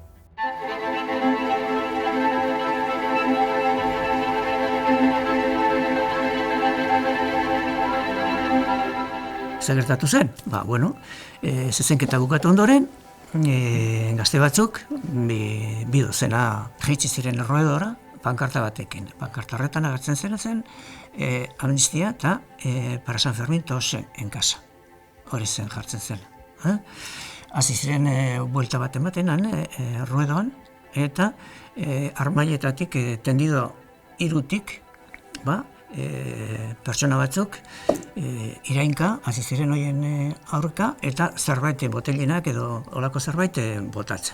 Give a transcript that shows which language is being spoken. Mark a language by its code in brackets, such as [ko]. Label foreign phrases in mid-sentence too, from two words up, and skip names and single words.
[eu] Zer gertatu zen? Zezenketa bukatu ondoren, gazte batzuk, bi dozena jaitsi ziren erroedora, pankarta batekin. Pankarta horretan agertzen zen amnistia eta [es] para San Fermin todos en casa. [eu] Hori zen jartzen zen. Hasi ziren buelta bat ematen erroedoan, eta armailetatik tendido irutik, pertsona batzuk irainka, hasi ziren horien aurka, eta zerbait botelinak edo olako zerbait botatzen.